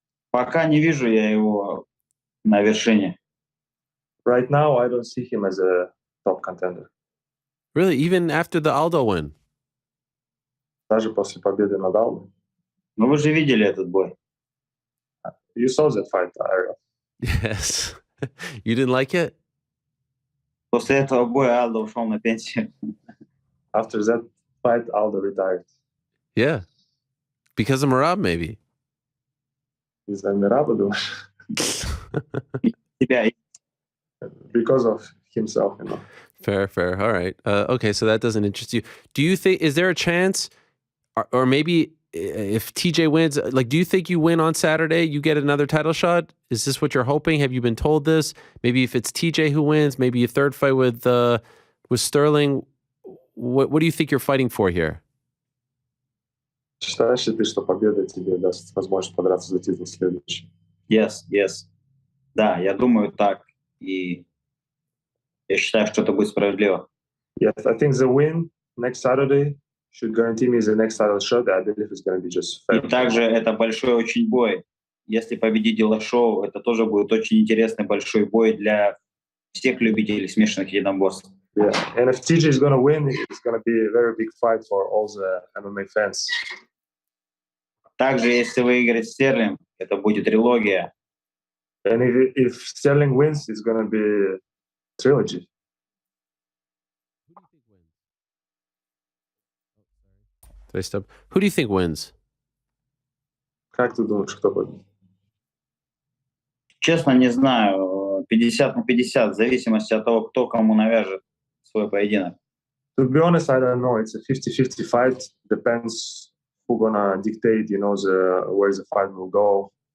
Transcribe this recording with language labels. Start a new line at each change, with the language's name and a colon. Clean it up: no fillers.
Russian: Пока не вижу я его на вершине.
English: Right now, I don't see him as a top contender. Really? Even after the Aldo win?
Russian: Даже после победы над Алдой. Но вы же видели этот бой.
English: You saw that fight, Ariel. Yes. You didn't like it?
Russian: После этого боя Алдо ушел на пенсию.
English: After that fight, Aldo retired. Yeah. Because of Merab, maybe.
Russian: Из-за Мирава, думаешь? Тебя
English: Because of himself, you know. Fair. All right. Okay, so that doesn't interest you. Do you think, is there a chance, or maybe if TJ wins, like, do you think you win on Saturday, you get another title shot? Is this what you're hoping? Have you been told this? Maybe if it's TJ who wins, maybe a third fight with Sterling. What do you think you're fighting for here?
Russian: Считаешь ли ты, что победа тебе даст возможность подраться за титул следующий?
English: Yes.
Russian: Да, я думаю так. И я считаю, что это будет справедливо.
English: Yes, I think the win next Saturday should guarantee me the next title shot. I believe it's going to be just fair.
Russian: И также это большой очень бой. Если победит Дилашоу, это тоже будет очень интересный большой бой для всех любителей смешанных единоборств.
English: Yeah, and if TJ is going to win, it's going to be a very big fight for all the MMA fans.
Russian: Также, если выиграет Стерлинг, это будет трилогия.
English: And if Sterling wins, it's going to be a trilogy. Who do you think wins?
Russian: Как ты думаешь, кто победит? Честно, не знаю. 50 на 50, в зависимости от того, кто кому навяжет свой поединок.
English: To be honest, I don't know. It's a 50-50 fight. Depends who's gonna dictate, you know, where the fight will go.